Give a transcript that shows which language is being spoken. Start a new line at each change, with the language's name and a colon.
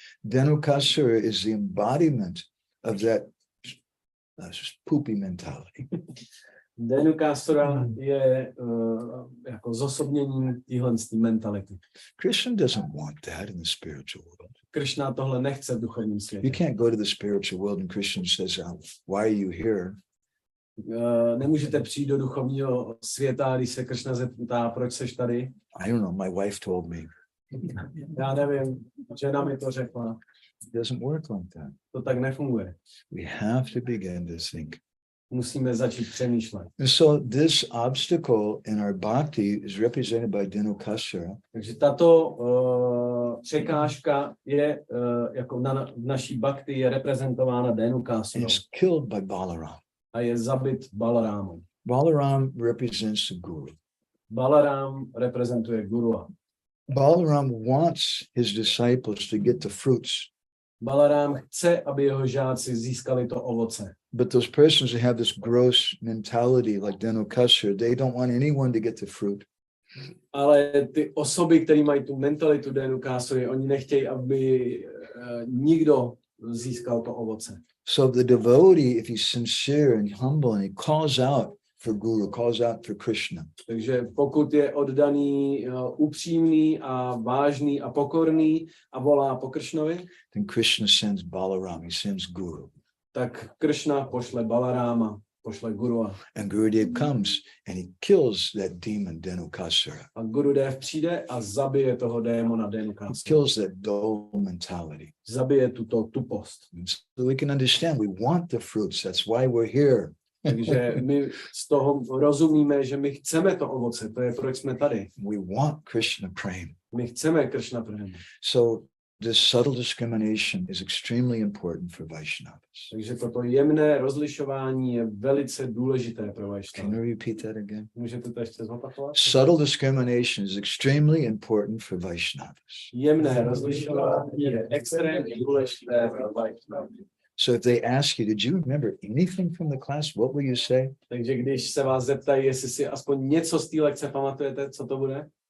English: Dhenukasura is the embodiment of that poopy mentality.
Czech: Dhenukasura je jako zosobněním téhle mentality.
English: Krishna doesn't want that in the spiritual world.
Czech: Krishna tohle nechce v duchovním světě.
English: You can't go to the spiritual world and Krishna says, why are you here?
Czech: Nemůžete přijít do duchovního světa, když se Krishna zeptá, proč seš tady.
English: I don't know, my wife told me.
Czech: Já nevím, žena mi to řekla.
English: It doesn't work like that.
Czech: To tak nefunguje.
English: We have to begin to think.
Czech: Musíme začít přemýšlet.
English: And so this obstacle in our bhakti is represented by Dhenukasura.
Czech: Takže tato překážka je jako v naší bhakti je reprezentována
English: And Dhenukasura is killed by Balaram.
Czech: a je zabit Balaramem.
English: Balaram represents the guru.
Czech: Balaram reprezentuje guru.
English: Balaram wants his disciples to get the fruits.
Czech: Balaram chce, aby jeho žáci získali to ovoce.
English: But those persons who have this gross mentality like Dhenukasura, they don't want anyone to get the fruit.
Czech: Ale ty osoby, které mají tu mentalitu Dhenukasury, oni nechtějí, aby nikdo získal to ovoce.
English: So the devotee, if he's sincere and humble and he calls out for Guru, calls out for Krishna,
Czech: Takže pokud je oddaný, upřímný a vážný a pokorný a volá po Kršnovi,
English: then Krishna sends Balaram, he sends Guru.
Czech: tak Kršna pošle Balaráma, pošle Guru.
English: And Gurudev comes and he kills that demon Dhenukasura.
Czech: A Gurudev přijde a zabije toho démona Dhenukasura.
English: Kills that dull mentality.
Czech: Zabije tuto tupost.
English: So we can understand we want the fruits. That's why we're here.
Czech: Takže my z toho rozumíme, že my chceme to ovoce, to je proč jsme tady.
English: We want Krishna prema.
Czech: My chceme Kršna prema.
English: So this subtle discrimination is extremely important for Vaishnavas.
Czech: Takže toto jemné rozlišování je velice důležité pro
English: Can
Czech: Vaishnavy.
English: you repeat that again?
Czech: Můžete to ještě zopakovat?
English: Subtle discrimination is extremely important for Vaishnavas.
Czech: Jemné rozlišování je extrémně důležité pro Vaishnavy.
English: So if they ask you, did you remember anything from the class? What will you say?
Czech: Takže když se vás zeptají, jestli si aspoň něco z té lekce pamatujete, co to bude?